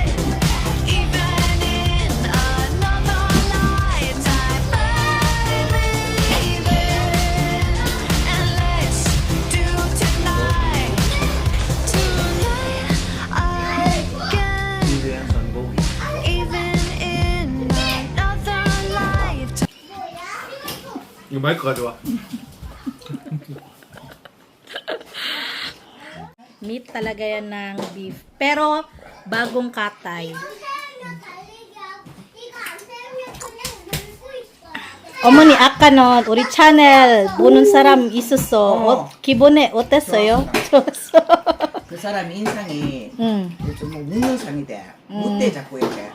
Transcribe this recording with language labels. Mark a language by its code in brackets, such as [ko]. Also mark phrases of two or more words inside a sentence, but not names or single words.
[en] Even in another lifetime, baby. And let's do tonight again. Even in another lifetime. [ko] 이거 마이크 가져와. [tl] Meat talaga yan ng beef. Pero, bagong katay. [ko] 어머니, 아까 는 우리 채널 보는 사람 있었어. 기분에 어땠어요? 좋았어. 그 사람 인상이 응. 좀 묻는 상이대. 묻대 자꾸 이렇게.